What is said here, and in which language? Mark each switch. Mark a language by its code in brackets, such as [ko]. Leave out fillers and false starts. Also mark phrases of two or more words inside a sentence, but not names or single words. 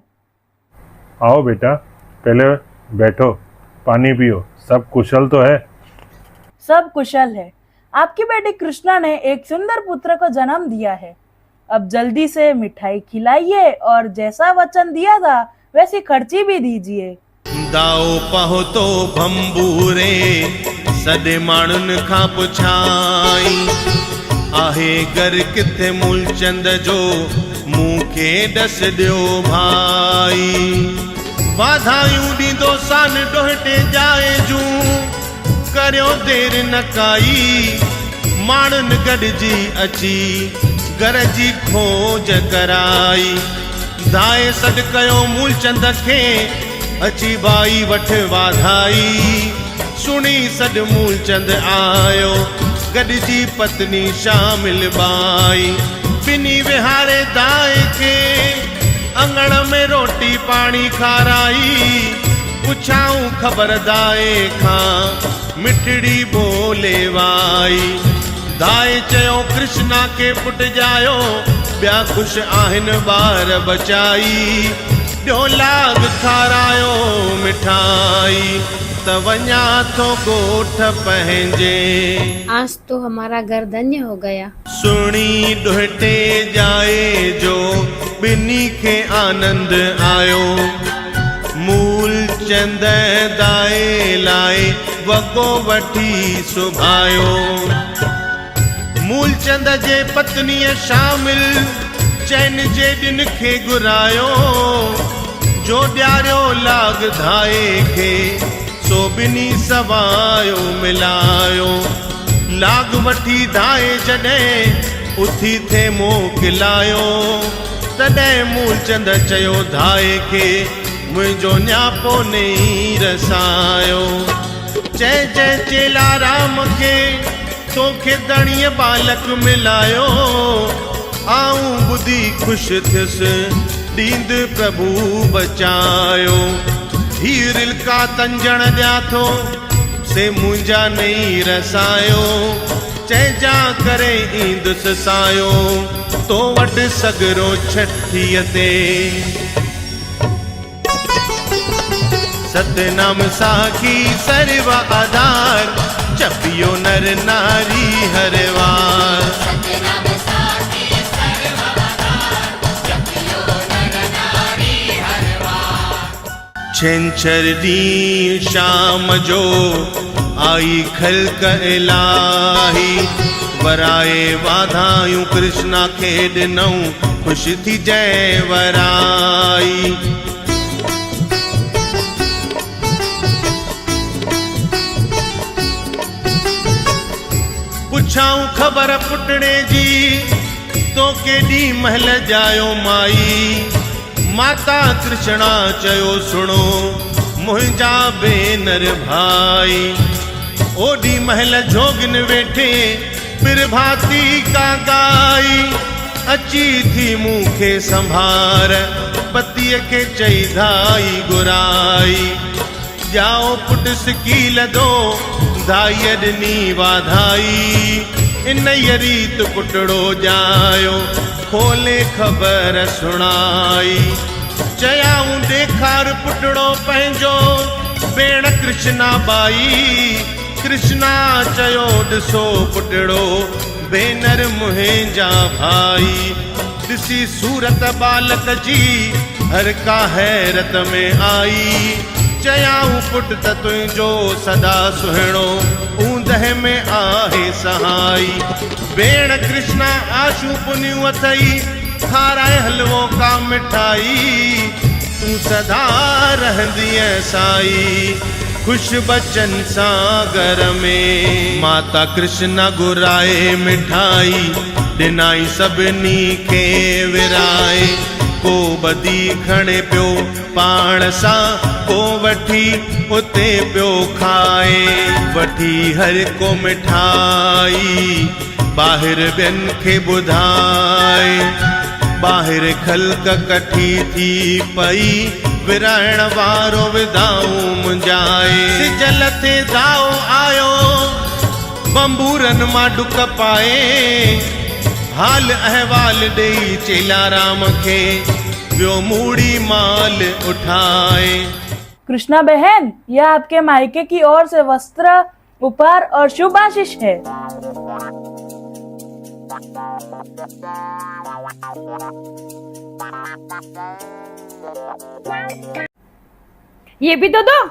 [hi] आओ बेटा, पहले बैठो, पानी पियो। सब कुशल तो है? सब कुशल है। आपकी बेटी कृष्णा ने एक सुंदर पुत्र को जन्म दिया है। अब जल्दी से मिठाई खिलाइए और जैसा वचन दिया था वैसी खर्ची भी दीजिए। [sd] दाओ पाहो तो भंबूरे सॾे माण्हुनि खां पुछाई। आहे घर किथे मूलचंद जो मूंखे ॾस ॾियो भाई। वाधायूं ॾींदो सान डोहटे जाए जूं करियो देर न काई। माण्हुनि गॾिजी अची घर जी खोज कराई। दाए सॾ कयो मूलचंद खे अची बाई वठ वाधाई। सुणी सॾ मूलचंद आयो गॾिजी पत्नी शामिल बाई। ॿिनी विहारे दाए खे अंगण में रोटी पाणी खाराई। पुछाऊं ख़बर दाए खां मिठड़ी बोले वाई। दाए चयो कृष्णा के पुट जायो ॿिया ख़ुशि आहिनि ॿार बचाई। ॿियो लाग खारायो मिठाई त वञा थो ॻोठ पंहिंजे। [hi] आज तो हमारा घर धन्य हो गया। [sd] सुणी डोहटे जाए जो ॿिनी खे आनंद आयो। मूलचंद दाए लाए वॻो वठी सुभायो। मूलचंद जे पत्नीअ शामिल चैन जे ॾिन खे घुरायो। जो ॾियारियो लाग धाए खे सो ॿिनी सवायो मिलायो। लाग वठी धाए जॾहिं उथी थे मोकिलायो। तॾहिं मूलचंद चयो धाए खे मुंहिंजो न्यापो नई रसायो। चइजे चेला राम खे तोखे दणीअ बालक मिलायो। आऊं ॿुधी ख़ुशि थियुसि ॾींद प्रभु बचायो। हीर का तंजण ॾियां थो से मुंहिंजा नई रसायो। चैजा करे ईंदुस सायो तो वट सगरो छठीअ ते सतनाम साखी सर्व आधार जपियो नर नारी हर वार छंछर दी शाम जो आई खल्क इलाही वराए वाधायूं कृष्णा खे ॾिनऊं ख़ुशि थी जय वराई पुछाऊं ख़बर पुटणे जी तो केॾी महल जायो माई माता कृष्णा चयो सुणो मुंहिंजा भेनर भाई ओडी महल जोगिन वेठे बिरभाती का गाई अची थी मूंखे संभार पतीअ खे चई धाई घुराई जाओ पुट सिकील दो धाईअ ॾिनी वाधाई इन रीत पुटड़ो जायो खोले ख़बर सुणाई चयाऊं ॾेखार पुटड़ो पंहिंजो भेण कृष्णा बाई कृष्णा चयो ॾिसो पुटड़ो भेनर मुंहिंजा भाई ॾिसी सूरत बालक जी हर का हैरत में आई चयाऊं पुट त तुंहिंजो सदा सुहिणो ऊंदह में आहे सहाई भेण कृष्णा आशू पुनियूं अथई खाराए हलवो का मिठाई तूं सदा रहंदीअ साई खुश बचन सागर में माता कृष्णा घुराए मिठाई ॾिनाई सभिनी खे विराए को बदी खणे पियो पाण सां को वठी उते पियो खाए वठी हर को मिठाई ॿाहिरि ॿियनि खे ॿुधाए ॿाहिरि खल्क कठी थी पई विराइण वारो विदाऊं मुंजाए सिजल ते दाओ आयो बंबूरनि मां डुक पाए हाल अहवाल ॾेई चेलाराम खे वियो मूड़ी माल उठाए। [hi] कृष्णा बहन, यह आपके मायके की ओर से वस्त्र, उपहार और शुभ आशीष है। ये भी तो दो।